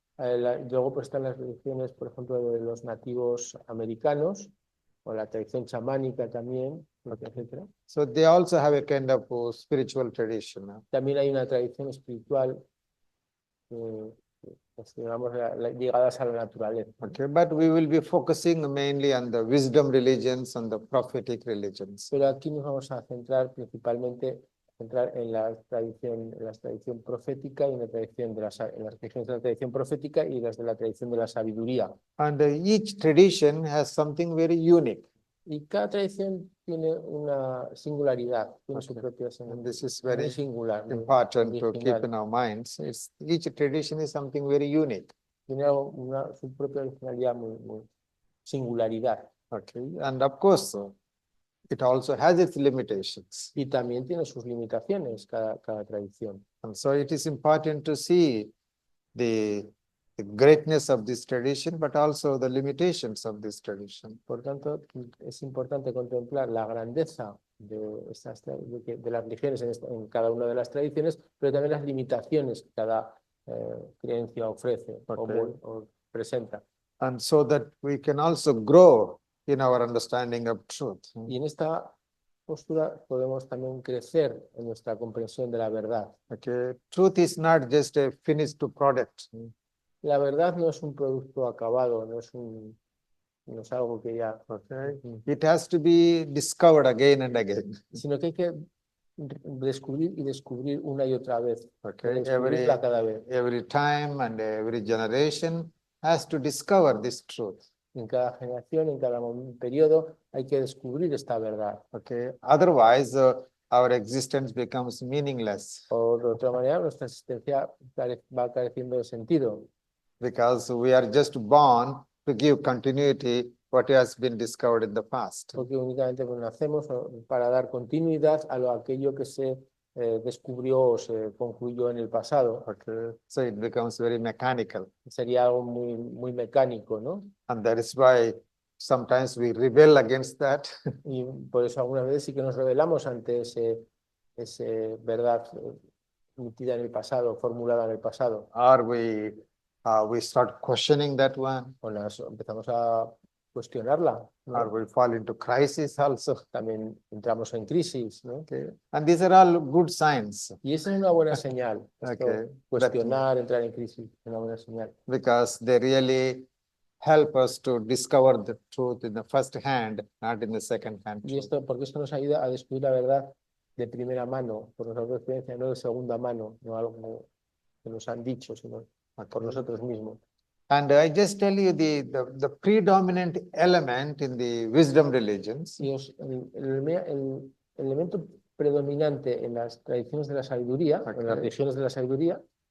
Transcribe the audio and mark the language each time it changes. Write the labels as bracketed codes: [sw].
[es] Luego pues están las religiones, por ejemplo, de los nativos americanos, o la tradición chamánica también, etc. [en] So they also have a kind of spiritual tradition. [es] También hay una tradición espiritual, digamos, ligadas a la naturaleza. [en] Okay, but we will be focusing mainly on the wisdom religions and the prophetic religions. [es] Pero aquí nos vamos a centrar principalmente en la tradición profética y en las religiones de la tradición profética y las de la tradición de la sabiduría. [en] And each tradition has something very unique. [es] Y cada tradición tiene una singularidad, tiene su propia [en] And [es] singularidad. [en] this is very [es] Singular, [en] important to [es] original. [en] keep in our minds. Each tradition is something very unique. [es] Tiene su propia originalidad, muy singularidad. [en] Okay, and of course, it also has its limitations. [es] Y también tiene sus limitaciones cada tradición. [en] And so it is important to see the greatness of this tradition, but also the limitations of this tradition. [es] Por tanto, es importante contemplar la grandeza de las religiones en cada una de las tradiciones, pero también las limitaciones que cada creencia ofrece o presenta. [en] And so that we can also grow in our understanding of truth. [es] Y en esta postura podemos también crecer en nuestra comprensión de la verdad. [en] Okay, truth is not just a finished product. [es] La verdad no es un producto acabado, no es algo que ya... [en] Okay, it has to be discovered again and again. [es] Sino que hay que descubrir y descubrir una y otra vez. [en] Okay, [es] Descubrirla cada vez. [en] every time and every generation has to discover this truth. [es] En cada generación, en cada periodo, hay que descubrir esta verdad. [en] Okay, otherwise our existence becomes meaningless. [es] O de otra manera, nuestra existencia va careciendo de sentido. [en] Because we are just born to give continuity what has been discovered in the past. [es] Porque únicamente pues, nacemos para dar continuidad a aquello que se descubrió o se concluyó en el pasado. [en] Okay, so it becomes very mechanical. [es] Sería algo muy mecánico, ¿no? [en] And that is why sometimes we rebel against that. [es] Y por eso algunas veces sí que nos rebelamos ante esa verdad emitida en el pasado, formulada en el pasado. [en] Or we start questioning that one. [es] O empezamos a cuestionarla, ¿no? [en] Or we fall into crisis also. [es] También entramos en crisis, ¿no? [en] Okay, and these are all good signs. [es] Y esa es una buena señal. [en] Okay, [es] Cuestionar, entrar en crisis, es una buena señal. [en] Because they really help us to discover the truth in the first hand, not in the second hand. [es] Y porque esto nos ayuda a descubrir la verdad de primera mano, por nuestra experiencia, no de segunda mano, no algo que nos han dicho, sino por nosotros mismos. [en] And I just tell you the predominant element in the wisdom religions. [es] Y el elemento predominante en las tradiciones de la sabiduría, en las religiones de la sabiduría,